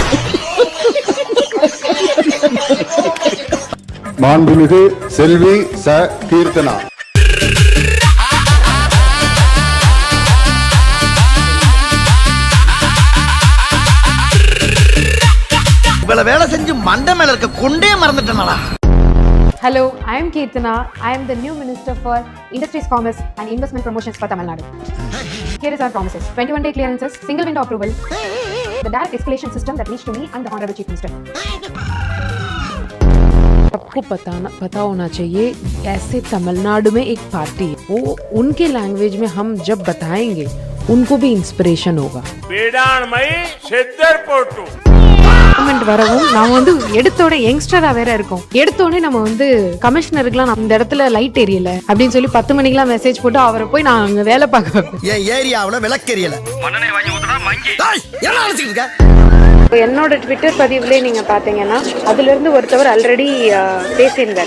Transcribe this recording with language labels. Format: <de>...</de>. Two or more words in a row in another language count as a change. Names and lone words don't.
<ta>மாண்புமிகு செல்வி ச கீர்த்தனா. இவ்வளவு வேலை செஞ்சு மண்டை மேல இருக்க கொண்டே மறந்துட்டேனடா.</ta> <en>Hello, I am Kirtana. I am the new Minister for Industries, Commerce and Investment Promotions for Tamil Nadu. Here is our promises. 21-day clearances, single window approval, the direct escalation system that reached to me and the Honorable Chief Minister.</en> <hi>सबको पता होना चाहिए, ऐसे तमिलनाडु में एक पार्टी है, वो उनके लैंग्वेज में हम जब बताएंगे उनको भी इंस्पिरेशन होगा.</hi> <ta>கமெண்ட் வரவும் நாம வந்து எடுத்தோட யங்ஸ்டரா வேற இருக்கோம். எடுத்தோடனே நம்ம வந்து கமிஷனருக்குலாம் இந்த இடத்துல லைட் எரியல அப்படின்னு சொல்லி 10 மணிக்கெல்லாம் மெசேஜ் போட்டு அவரை போய் நான் அங்க வேலை பார்க்க வைப்பேன். என் ஏரியாவுல விளக்கெரியல என்னோட ட்விட்டர் பதிவுல நீங்க பாத்தீங்கன்னா அதுல இருந்து ஒருத்தவர் ஆல்ரெடி பேசியிருந்தாரு.</ta>